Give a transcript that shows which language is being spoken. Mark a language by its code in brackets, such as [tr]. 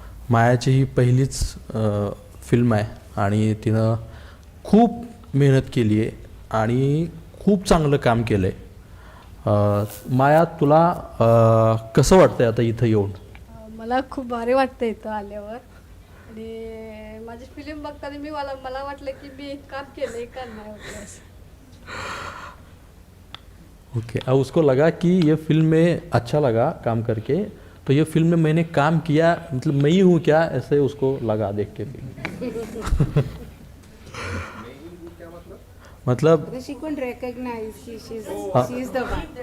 [mr] मायाची ही पहिलीच फिल्म आहे आणि तिनं खूप मेहनत केली आहे आणि खूप चांगलं काम केलं आहे. माया तुला कसं वाटतंय आता इथं येऊन? मला खूप भारी वाटतं इथं आल्यावर आणि माझी फिल्म बघताना मला वाटलं की मी काम केलं का नाही होतं असं. [en] Okay. [hi] अब उसको लगा कि ये फिल्म में अच्छा लगा काम करके, तो ये फिल्म में मैंने काम किया, मतलब मैं ही हूँ क्या, ऐसे उसको लगा देख के. मतलब [en] She couldn't recognize she's the one.